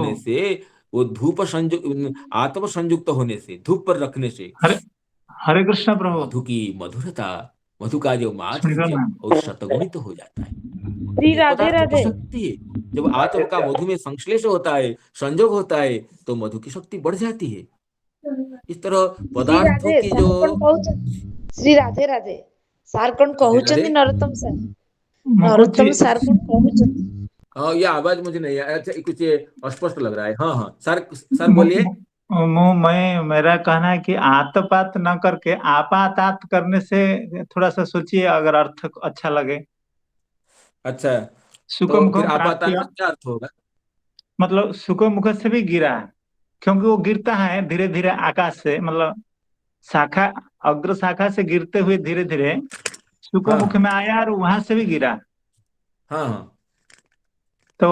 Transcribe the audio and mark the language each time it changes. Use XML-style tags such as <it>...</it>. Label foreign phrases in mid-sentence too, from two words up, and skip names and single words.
<hi>करने से, वो धूप आतप संयुक्त होने से, धूप पर रखने से हरे हरे कृष्ण प्रभु। मधु की मधुरता मधु का जो सुनिए माधुर्य ना। और शतगुणित हो जाता है। श्री ये राधे पदार्थ की राधे। शक्ति है। जब आत्म का मधु में संश्लेष होता है, संजोग होता है, तो मधु की शक्ति बढ़ जाती है। इस तरह श्री पदार्थों राधे की</hi> <or>ସାର୍</or> <hi>जो</hi> <or>କଣ କହୁଛନ୍ତି? ଶ୍ରୀ ରାଧେ ରାଧେ ସାର୍ କଣ</or> <hi>राधे राधे।</hi> <or>କହୁଛନ୍ତି? ନରୋତ୍ତମ ସାର୍</or> <hi>मुकुट जी,</hi> <or>ନରୋତ୍ତମ ସାର୍ कौन କହୁଛନ୍ତି?</or> <hi>हाँ, ये आवाज मुझे नहीं आया। अच्छा, कुछ अस्पष्ट लग रहा है। हाँ हाँ सर, सर मु- बोलिए। मेरा कहना है कि आतपात न करके आपातात करने से थोड़ा सा सोचिए, अगर अर्थ अच्छा लगे। अच्छा, सुख तो फिर मुखम आपातान प्राप्य, का क्या अर्थ होगा? मतलब सुख मुख से भी गिरा है, क्योंकि वो गिरता है धीरे धीरे आकाश से, मतलब शाखा, अग्र शाखा से गिरते हुए धीरे धीरे सुख हाँ मुख में आया और वहां से भी गिरा। हाँ हाँ, तो</hi>